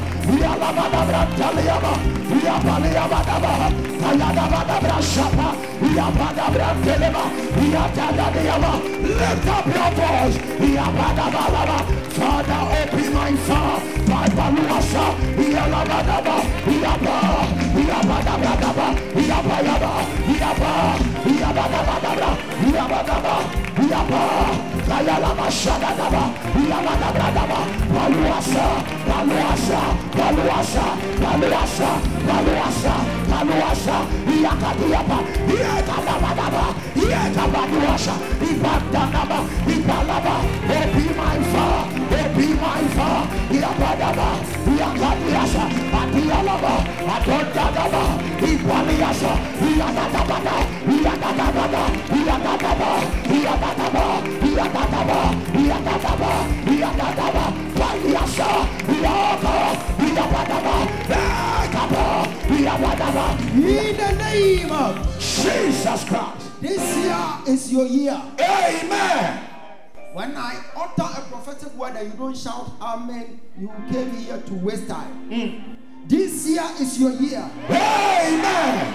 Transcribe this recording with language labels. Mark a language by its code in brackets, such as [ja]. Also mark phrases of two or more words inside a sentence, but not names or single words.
[en] Yalabadabra Taliaba, Yapaliabadaba, Ayadabadabra Shapa, Yapadabra Teleba, Yatadadiaba. Lift up your voice. Yabadabalaba. Father, open my fire. My Baluasa, Yalabadaba, Yaba, Yabadabadaba, Yabayaba, Yaba, Yabadabadabra, Yabadaba, Yaba, Kayalama Shadadaba, Yabadabadaba, Baluasa, Baluasa, Baluasa, Baluasa, Baluasa, Baluasa, Yakadiaba, Yakadabadaba, Yakabaduasa, Ibadanaba, Ibalaba, be my fire, be my fire, Yabadaba, Yakadiasa, Adialaba, Adodadaba, Ibaliasa, Yadadabada, Yadadabada, Yadadaba, Yadadaba, Yadadaba, Yadadaba, Yadadaba, Baliasa, Yaba, Yadadaba, Yadadaba, in the name of Jesus Christ. This year is your year. Amen. When I utter a prophetic word and you don't shout amen, you came here to waste time. This year is your year. Amen.